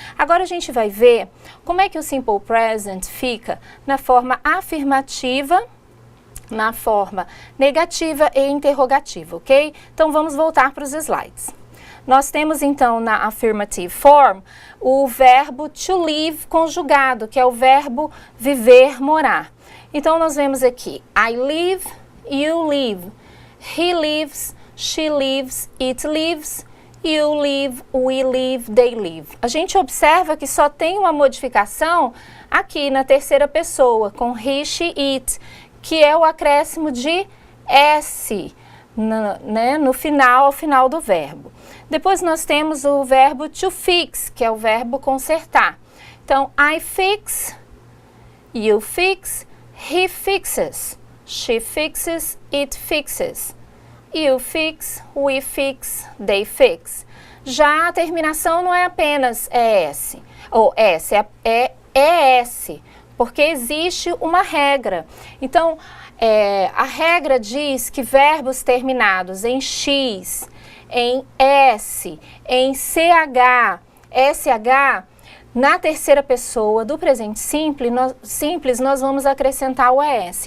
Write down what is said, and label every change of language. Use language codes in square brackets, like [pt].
[pt] Agora, a gente vai ver como é que o simple present fica na forma afirmativa, na forma negativa e interrogativa, ok? Então, vamos voltar para os slides. Nós temos, então, na affirmative form, o verbo to live conjugado, que é o verbo viver, morar. Então, nós vemos aqui, [en] I live, you live, he lives, she lives, it lives, you live, we live, they live. [pt] A gente observa que só tem uma modificação aqui na terceira pessoa, com he, she, it, que é o acréscimo de S, no final, ao final do verbo. Depois nós temos o verbo to fix, que é o verbo consertar. [en] Então, I fix, you fix, he fixes, she fixes, it fixes, you fix, we fix, they fix. [pt] Já a terminação não é apenas ES, ou S, é ES, porque existe uma regra. Então, a regra diz que verbos terminados em X, em S, em CH, SH, na terceira pessoa do presente simples, nós vamos acrescentar o ES.